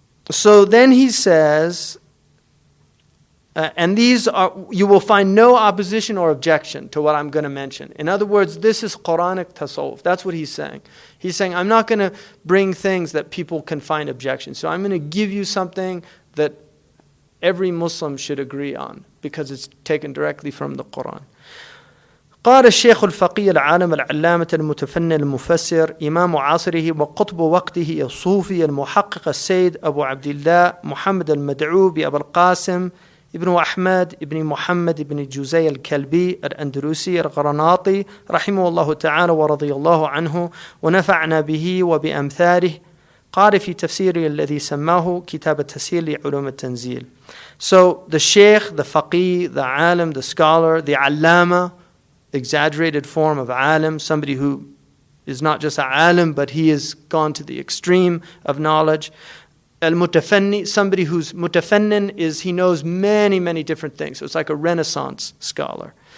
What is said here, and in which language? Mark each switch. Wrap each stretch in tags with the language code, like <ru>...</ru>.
<en>So then he says, And these are, you will find no opposition or objection to what I'm going to mention. In other words, this is Quranic tasawwuf. That's what he's saying. He's saying, I'm not going to bring things that people can find objections. So I'm going to give you something that every Muslim should agree on because it's taken directly from the Quran.</en> <ar>قال الشيخ الفقيه العالم العلامة المتفنن المفسر إمام عصره وقطب وقته الصوفي المحقق السيد أبو عبد الله محمد المدعو بأبو القاسم ابن أحمد ابن محمد ابن جوزي الكلبي الأندلسي الغرناطي رحمه الله تعالى ورضي الله عنه ونفعنا به وبأمثاله قال في تفسيره الذي سماه كتاب التسهيل لعلوم التنزيل.</ar> <en>So the sheikh, the faqih, the alim, the scholar, the allama, exaggerated form of alim, somebody who is not just an alim, but he has gone to the extreme of knowledge. Al-mutafanni, somebody who's mutafannin is he knows many, many different things. So it's like a Renaissance scholar.</en>